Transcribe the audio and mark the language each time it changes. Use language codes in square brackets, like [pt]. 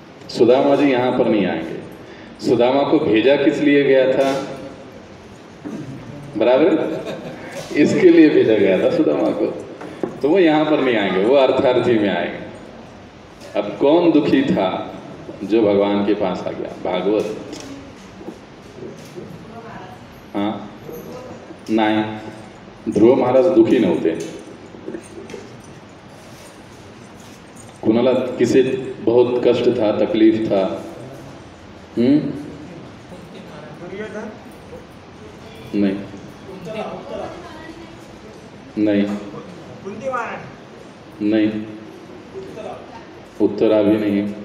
[hi] सुदामा जी यहाँ पर नहीं आएंगे। सुदामा को भेजा किस लिए गया था? बराबर, इसके लिए भेजा गया था सुदामा को, तो वो यहाँ पर नहीं आएंगे, वो अर्थार्थी में आएंगे। अब कौन दुखी था जो भगवान के पास आ गया? भागवत। [mr] हाँ, नाही, ध्रुव महाराज दुखी नव्हते। कुणाला [hi] किसी बहुत कष्ट था, तकलीफ था? नहीं नहीं नहीं, उत्तरा भी नहीं।